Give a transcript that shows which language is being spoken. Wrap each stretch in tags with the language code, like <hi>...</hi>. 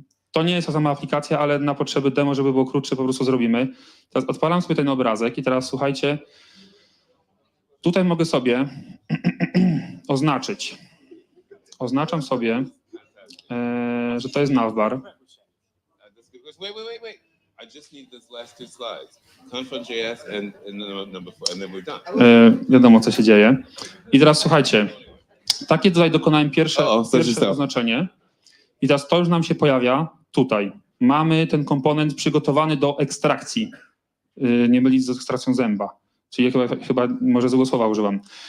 <pl>To nie jest ta sama aplikacja, ale na potrzeby demo, żeby było krótsze, po prostu zrobimy. Teraz odpalam sobie ten obrazek i teraz słuchajcie, tutaj mogę sobie oznaczyć. Oznaczam sobie, że to jest navbar.</pl> <en>Wait. I just need these last 2 slides. Conf.js and number 4, and then we're done.</en> <pl>Wiadomo, co się dzieje. I teraz słuchajcie, takie tutaj dokonałem pierwsze oznaczenie. I teraz to już nam się pojawia tutaj. Mamy ten komponent przygotowany do ekstrakcji. Nie mylić z ekstrakcją zęba. Czyli chyba może złego słowa używam.</pl>